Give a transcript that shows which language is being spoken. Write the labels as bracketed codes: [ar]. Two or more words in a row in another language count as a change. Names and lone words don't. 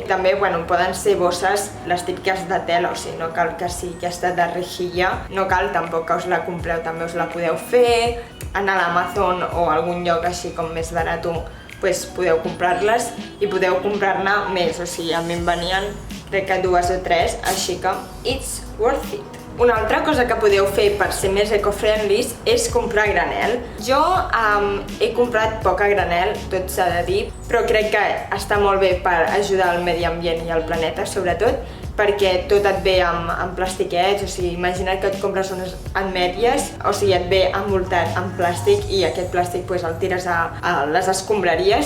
[ca] També, poden ser bosses les típiques de tela, o sigui, no cal que sigui aquesta de rejilla. No cal tampoc que us la compreu, també us la podeu fer. Anar a l'Amazon o algun lloc així com més barat, pues podeu comprar-les i podeu comprar-ne més, o sigui, a mi em venien crec que 2 o 3, així que [en] it's worth it. [ca] Una altra cosa que podeu fer per ser més eco-friendly és comprar granel. Jo he comprat poc a granel, tot s'ha de dir, però crec que està molt bé per ajudar al medi ambient i al planeta, sobretot, perquè tot et ve amb plastiquets, o sigui, imagina't que et compres unes ametlles, o sigui, et ve envoltat en plàstic i aquest plàstic pues, el tires a les escombraries.